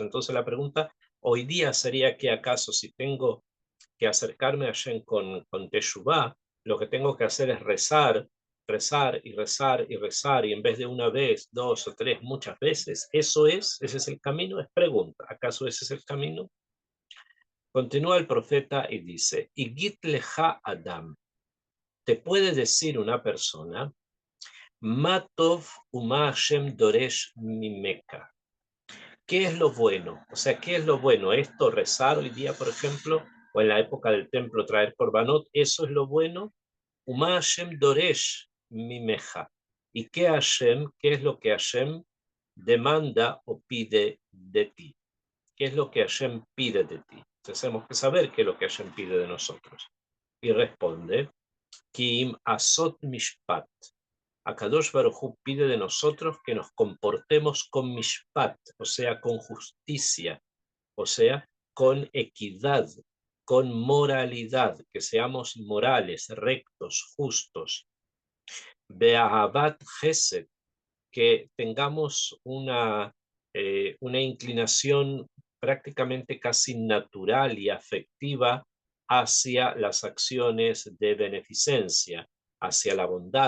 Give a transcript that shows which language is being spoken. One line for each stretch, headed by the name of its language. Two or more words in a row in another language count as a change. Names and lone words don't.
Spanish: Entonces la pregunta hoy día sería que acaso si tengo que acercarme a Hashem con Teshuvah, lo que tengo que hacer es rezar, rezar y rezar y rezar, y en vez de una vez, dos o tres, muchas veces. ¿Ese es el camino? Es pregunta. ¿Acaso ese es el camino? Continúa el profeta y dice,
Hebrew: הגיד לך אדם,
Spanish: te puede decir una persona,
Hebrew: מה טוב ומה השם דורש ממך.
Spanish: ¿Qué es lo bueno? O sea, ¿qué es lo bueno? Esto, rezar hoy día, por ejemplo, o en la época del templo traer korbanot, ¿eso es lo bueno?
Hebrew: ומה השם דורש ממך.
Spanish: ¿Y qué Hashem, qué es lo que Hashem demanda o pide de ti? ¿Qué es lo que Hashem pide de ti? Entonces tenemos que saber qué es lo que Hashem pide de nosotros. Y responde,
Hebrew: כי אם עשות משפט. הקדוש ברוך הוא
Spanish: pide de nosotros que nos comportemos con mishpat, o sea, con justicia, o sea, con equidad, con moralidad, que seamos morales, rectos, justos.
Hebrew: ואהבת חסד,
Spanish: que tengamos una inclinación prácticamente casi natural y afectiva hacia las acciones de beneficencia, hacia la bondad.